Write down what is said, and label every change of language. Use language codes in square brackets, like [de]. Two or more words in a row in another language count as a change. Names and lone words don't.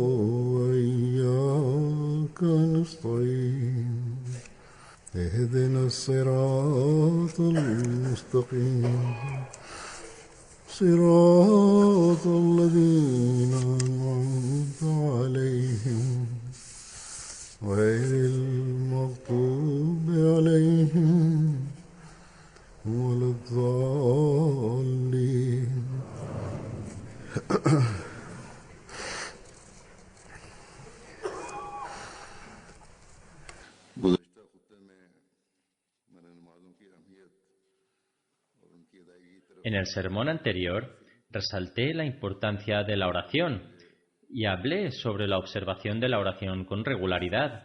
[ar] وإياك نستعين اهدنا الصراط المستقيم صراط الذين أنعمت عليهم غير المغضوب عليهم ولا الضالين. [es] En el sermón anterior resalté la importancia de la oración y hablé sobre la observación de la oración con regularidad.